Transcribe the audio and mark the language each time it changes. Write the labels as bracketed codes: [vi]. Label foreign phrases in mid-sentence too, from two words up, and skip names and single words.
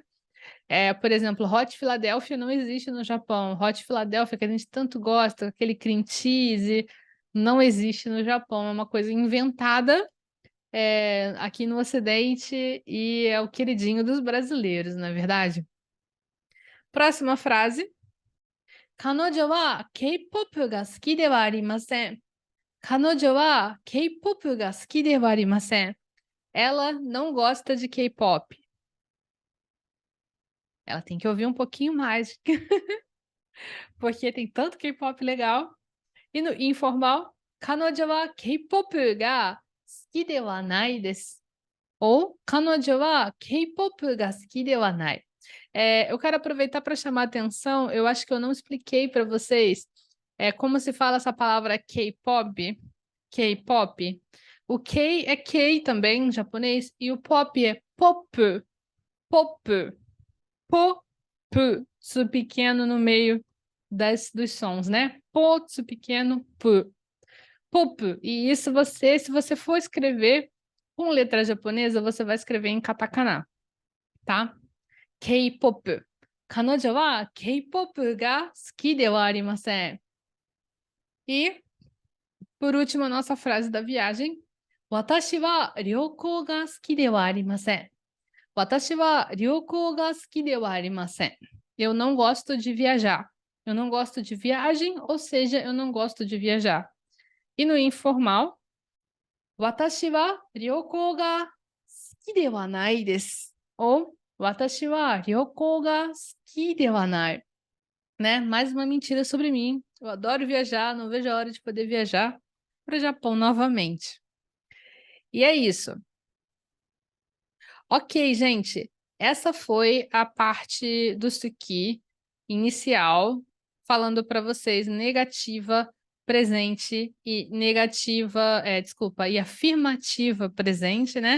[pt] Por exemplo, Hot Philadelphia não existe no Japão. Hot Philadelphia, que a gente tanto gosta, aquele [en] cream cheese, [pt] não existe no Japão. É uma coisa inventada aqui no Ocidente e é o queridinho dos brasileiros, não é verdade? Próxima frase. [ja] 彼女は K-pop が好きではありません。彼女は K-pop が好きではありません。 [pt] Ela não gosta de K-pop. Ela tem que ouvir um pouquinho mais, porque tem tanto K-pop legal. E no informal, [ja] 彼女は K-pop が好きではないです。 [pt] Ou [ja] 彼女は K-pop が好きではない。 [pt] Eu quero aproveitar para chamar a atenção, eu acho que eu não expliquei para vocês como se fala essa palavra K-pop. K-pop. O K é K também em japonês e o pop é pop. Pop. Pop. Su pequeno no meio dos sons, né? Po, su pequeno, p. Pop. E isso se você for escrever com letra japonesa, você vai escrever em katakana, tá? K-pop. [ja] 彼女は K-pop が好きではありません。 [pt] E, por último, a nossa frase da viagem. [ja] 私は旅行が好きではありません。私は旅行が好きではありません。 [pt] Eu não gosto de viajar. Eu não gosto de viagem, ou seja, eu não gosto de viajar. E no informal, [ja] 私は旅行が好きではないです。Ou 私は旅行が好きではない。Né? [pt] Mais uma mentira sobre mim. Eu adoro viajar, não vejo a hora de poder viajar para o Japão novamente. E é isso. Ok, gente. Essa foi a parte do Suki inicial, falando para vocês negativa, presente e negativa, e afirmativa presente, né?